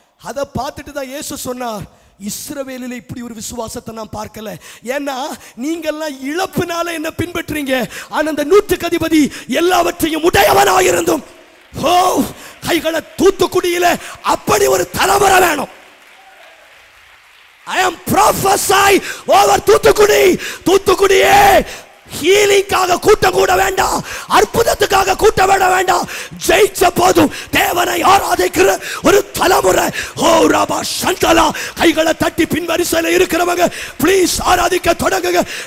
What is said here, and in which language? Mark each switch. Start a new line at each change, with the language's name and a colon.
Tamil: அதை பார்த்துட்டு தான் இயேசு சொன்னார், இஸ்ரவேலில் இப்படி ஒரு விசுவாசத்தை நான் பார்க்கல. ஏன்னா நீங்கெல்லாம் இழப்பினால என்ன பின்பற்றீங்க, ஆனா அந்த நூற்றுக்கு அதிபதி எல்லாவற்றையும் உடையவனாயிருந்தும் கைகளை தூத்துக்குடியில அப்படி ஒரு தலைமுறை வேணும்.
English: I am prophesy over Thoothukudi.
Tamil: தூத்துக்குடியே ஹீலிங்காக கூட்டம் கூட வேண்டாம், அற்புதத்துக்காக கூட்டம் வேண்டாம். ஜெயிச்ச போதும் தேவனை ஆராதிக்கிற ஒரு தலைமுறை. ஓ ராபா சந்தலா, கைகளை தட்டி பின் வரிசையில் இருக்கிறவங்க ப்ளீஸ் ஆராதிக்க தொடங்குங்க.